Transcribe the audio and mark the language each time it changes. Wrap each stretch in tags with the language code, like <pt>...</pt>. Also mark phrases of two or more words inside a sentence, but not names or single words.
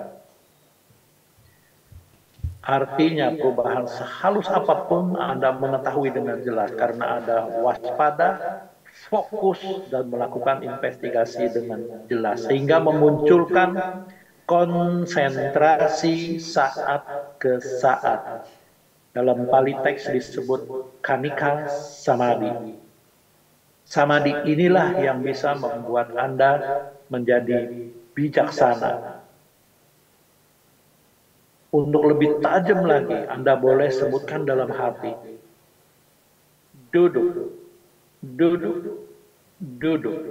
<id>Artinya perubahan sehalus apapun Anda mengetahui dengan jelas, karena Anda waspada, fokus, dan melakukan investigasi dengan jelas, sehingga memunculkan konsentrasi saat ke saat. Dalam Pali teks disebut</id> <pi>kanika samadhi.</pi> <id>Samadhi inilah yang bisa membuat Anda menjadi bijaksana. Untuk lebih tajam lagi, Anda boleh sebutkan dalam hati. Duduk, duduk, duduk.</id>